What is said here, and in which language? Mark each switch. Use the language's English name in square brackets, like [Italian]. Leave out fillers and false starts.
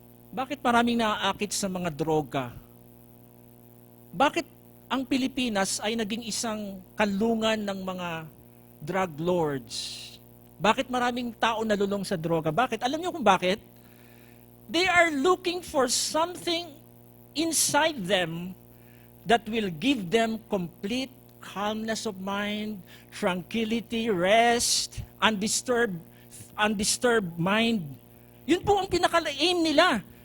[Filipino] Bakit maraming naaakit sa mga droga? Bakit ang Pilipinas ay naging isang kanlungan ng mga drug lords? Bakit maraming tao nalulong sa droga? Bakit? Alam niyo kung bakit? [English] They are looking for something inside them that will give them complete calmness of mind, tranquility, rest, undisturbed mind. [Filipino] Yun po ang pinaka-aim nila.